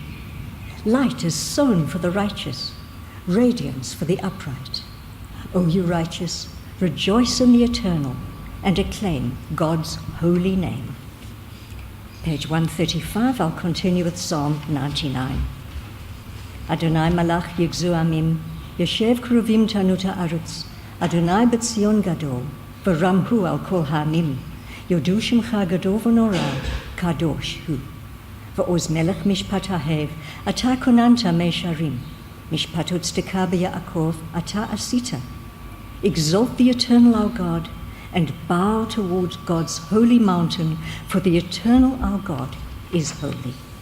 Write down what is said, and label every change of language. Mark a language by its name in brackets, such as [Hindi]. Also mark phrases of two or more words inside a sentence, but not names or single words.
[English] Light is sown for the righteous, radiance for the upright. O you righteous, rejoice in the Eternal and acclaim God's holy name. Page 135, I'll continue with Psalm 99. [Hebrew] אדני מלך ירגזו עמים ישב כרובים תנוט הארץ אדני בציון גדול ורם הוא על כל העמים יודו שמך גדול ונורא קדוש הוא. ועז מלך משפט אהב אתה כוננת מישרים משפט וצדקה ביעקב אתה עשית. [English] Exalt the Eternal our God, and bow towards God's holy mountain, for the Eternal our God is holy.